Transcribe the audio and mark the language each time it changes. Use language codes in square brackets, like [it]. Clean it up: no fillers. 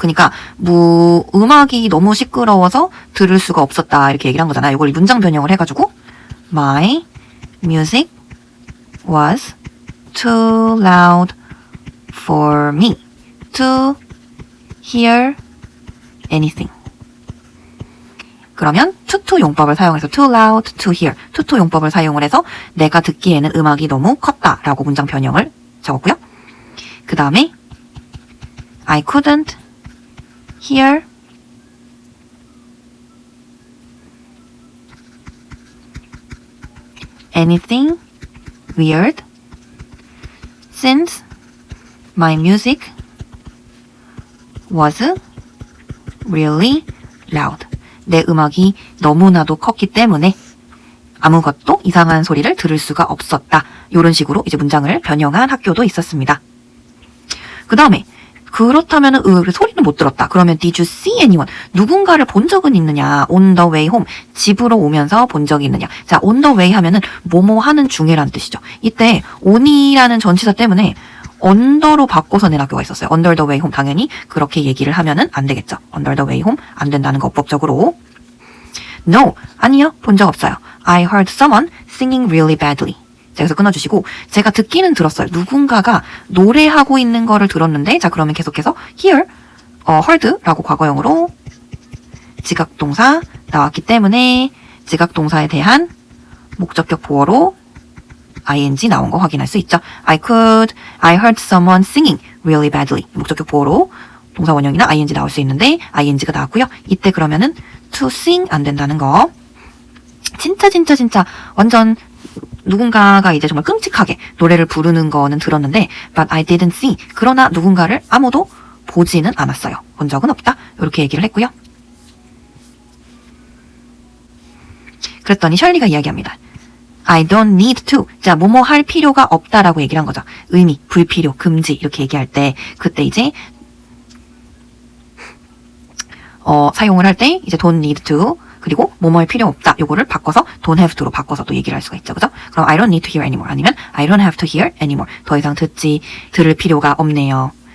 [ko] 그러니까 음악이 너무 시끄러워서 들을 수가 없었다 이렇게 얘기를 한 거잖아요. 이걸 문장 변형을 해가지고 [en] My music was too loud for me to hear anything. [ko] 그러면 to 용법을 사용해서 [en] too loud to hear [ko] to 용법을 사용을 해서 내가 듣기에는 음악이 너무 컸다라고 문장 변형을 적었고요. [en] 그 다음에 I couldn't hear anything weird since my music was really loud. [ko] 내 음악이 너무나도 컸기 때문에 아무것도 이상한 소리를 들을 수가 없었다. 이런 식으로 이제 문장을 변형한 학교도 있었습니다. 그 다음에 그렇다면 소리는 못 들었다. 그러면 [en] did you see anyone? [ko] 누군가를 본 적은 있느냐? [en] on the way home. [ko] 집으로 오면서 본 적이 있느냐? 자, on the way 하면은 뭐뭐 하는 중이라는 뜻이죠. 이때 on이라는 전치사 때문에 under로 바꿔서 낸 학교가 있었어요. [en] under the way home. [ko] 당연히 그렇게 얘기를 하면은 안 되겠죠. [en] under the way home [ko] 안 된다는 거 법적으로. [en] No, [ko] 아니요. 본 적 없어요. [en] I heard someone singing really badly. [ko] 자, 여기서 끊어주시고 제가 듣기는 들었어요. 누군가가 노래하고 있는 거를 들었는데 자, 그러면 계속해서 hear, heard라고 과거형으로 지각동사 나왔기 때문에 지각동사에 대한 목적격 보어로 ing 나온 거 확인할 수 있죠. [en] I heard someone singing really badly. [ko] 목적격 보어로 동사 원형이나 ing 나올 수 있는데 ing가 나왔고요. 이때 그러면은 to sing 안 된다는 거. 진짜 완전 누군가가 이제 정말 끔찍하게 노래를 부르는 거는 들었는데 [en] but I didn't see. [ko] 그러나 누군가를 아무도 보지는 않았어요. 본 적은 없다. 이렇게 얘기를 했고요. 그랬더니 셜리가 이야기합니다. [en] I don't need to. [ko] 자, 뭐뭐 할 필요가 없다라고 얘기를 한 거죠. 의미, 불필요, 금지 이렇게 얘기할 때 그때 이제 사용을 할 때 이제 don't need to 그리고 뭐뭐할 필요 없다. 요거를 바꿔서 don't have to로 바꿔서 또 얘기를 할 수가 있죠. 그죠? [en] 그럼 I don't need to hear anymore. [ko] 아니면 [en] I don't have to hear anymore. [ko] 더 이상 들을 필요가 없네요.